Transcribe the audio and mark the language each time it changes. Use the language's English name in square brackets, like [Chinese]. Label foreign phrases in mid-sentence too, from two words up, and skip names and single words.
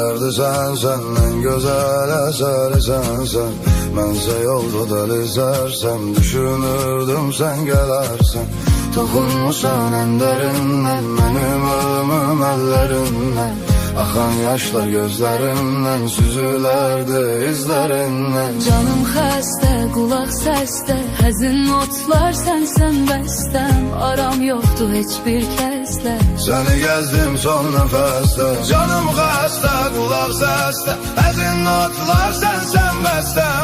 [Turkish] sen, en güzel eseri sen. Mənsə yolda delizersem, düşünürdüm sen gelersen. Toxunmuşsan en derinden, benim ölümüm ellerinden. [Azerbaijani] Axan yaşlar gözlərindən, süzülərdi izlərindən. Canım xəstə, qulaq səsdə, həzin notlar sənsən bəstəm. Aram yoxdur heç bir kəslə, səni gəzdim son nəfəsdə. Canım xəstə, qulaq səsdə, həzin notlar sənsən bəstəm.